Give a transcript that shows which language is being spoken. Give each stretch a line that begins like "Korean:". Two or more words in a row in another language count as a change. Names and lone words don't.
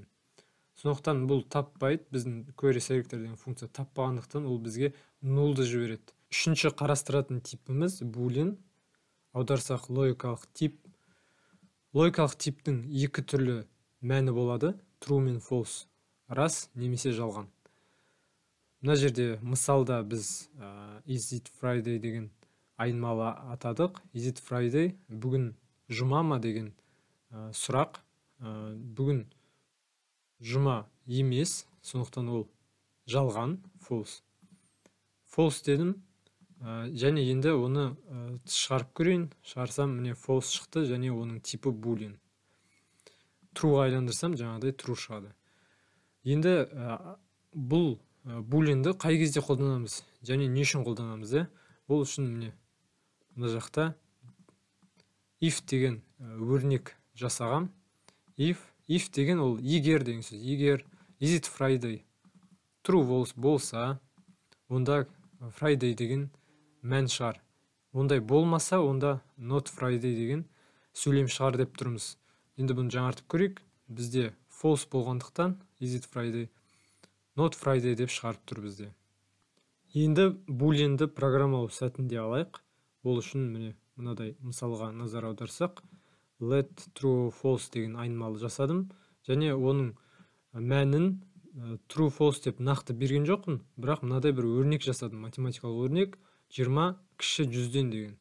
Kazakh: Сондықтан бұл таппайды, біздің
English: query selector
Kazakh: деген функция таппағандықтан ол бізге нолды жібереді. Үшінші қарастыратын типіміз boolean, аударсақ логикалық тип. Логикалық типтің екі түрлі мәні болады: true мен false, рас немесе жалған. Мына жерде мысалда біз
English: is it Friday
Kazakh: деген айнымалы атадық.
English: Is it Friday,
Kazakh: бүгін жұма ма деген сұрақ. Бүгін жұма емес, сондықтан ол жалған, false. False дедім, және енді оны шығарып көрейін. Шығарсам, міне false шықты, және оның типі boolean. Trueға айландырсам, жаңағыдай true шығады. Енді бұл booleanды қай кезде қолданамыз, және не үшін қолданамыз? Ол үшін міне мына жақта if деген өрнек жасағам. If деген ол егер деген сөз. Егер
English: is it Friday
Kazakh: true болса, онда Friday деген мән шығар. Ондай болмаса, онда
English: not Friday
Kazakh: деген сөйлем шығар деп тұрмыз. Енді бұны жаңартып көрейік. Бізде false болғандықтан
English: is it Friday, not Friday
Kazakh: деп шығарып тұр бізде. Енді booleanды программалау сәтінде алайық. Ол үшін міне мынадай мысалға назар аударсақ,
English: let true false
Kazakh: деген айнымалы жасадым, және оның мәнін
English: true false
Kazakh: деп нақты берген жоқпын, бірақ мынадай бір өрнек жасадым, математикалық өрнек 20 кіші 100-ден деген.